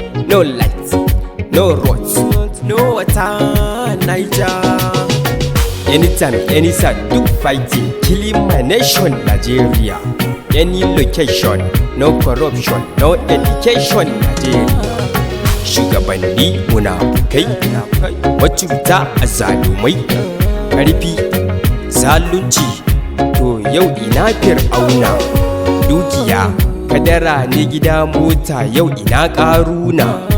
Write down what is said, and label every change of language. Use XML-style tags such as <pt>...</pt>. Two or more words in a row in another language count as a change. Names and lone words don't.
<en>no light, no roads. No water, Niger. Anytime, any side, do fighting, killing my nation, Nigeria. Any location, no corruption, no education, Nigeria.</en> <ha>Shugabanni munafukai, macuta azzalumai, ƙarfi, zalunci, to yau ina Fir'auna? Dukiya, kadara ne gida mota, yau ina Ƙaruna?</ha>